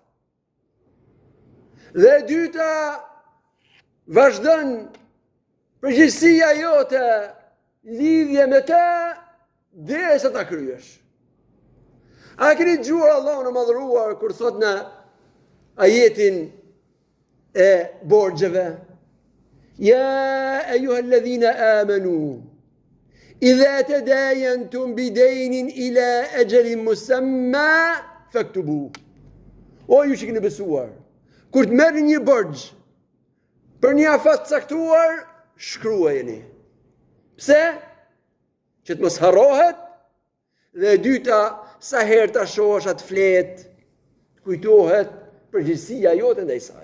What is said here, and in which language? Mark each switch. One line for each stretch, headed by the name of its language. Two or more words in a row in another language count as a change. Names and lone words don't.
Albanian: Dhe e dyta vazhdon përgjegjësia jote lidhje me të derisa ta kryesh. A keni dëgjuar Allahun e madhëruar kur thot në ajetin e borxheve:
Arabic: يا أيها الذين آمنوا إذا تداينتم بدين إلى أجل مسمى فاكتبوه.
Albanian: O ju që keni besuar, kur të merrni një borxh për një afat caktuar, shkruajeni. Pse? Që të mos harrohet, dhe e dyta, sa herë ta shohësh atë fletë, kujtohet përgjegjësia jote ndaj saj.